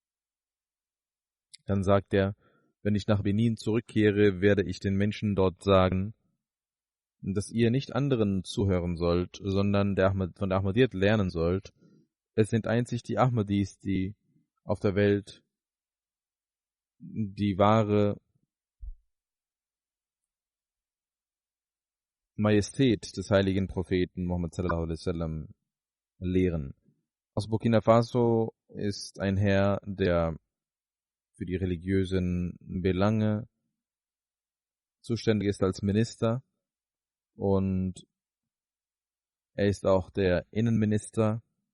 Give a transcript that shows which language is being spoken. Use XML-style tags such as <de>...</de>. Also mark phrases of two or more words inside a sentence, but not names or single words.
<de>Dann sagt er, wenn ich nach Benin zurückkehre, werde ich den Menschen dort sagen, dass ihr nicht anderen zuhören sollt, sondern von der Ahmadiyyat lernen sollt. Es sind einzig die Ahmadis, die auf der Welt die wahre Majestät des heiligen Propheten Muhammad</de> <ar>صلى الله عليه وسلم</ar> <de>lehren. Aus Burkina Faso ist ein Herr, der für die religiösen Belange zuständig ist als Minister und er ist auch der Innenminister.</de>